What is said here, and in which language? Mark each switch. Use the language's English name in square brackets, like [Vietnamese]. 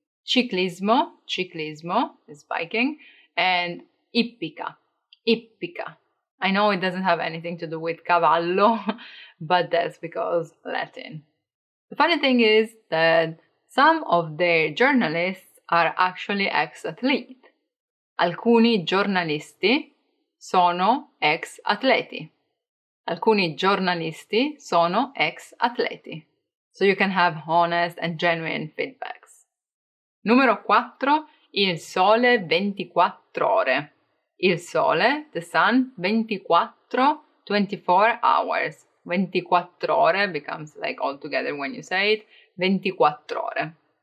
[English] Ciclismo is biking, and ippica. I know it doesn't have anything to do with cavallo, but that's because Latin. The funny thing is that some of their journalists are actually ex-athletes. [Italian] Alcuni giornalisti sono ex-atleti. Alcuni giornalisti sono ex-atleti. [English] So you can have honest and genuine feedbacks. [Italian] Numero 4. [English] Il Sole 24 ore. Il Sole, the sun, 24 hours. 24 ore becomes like all together when you say it, 24 ore.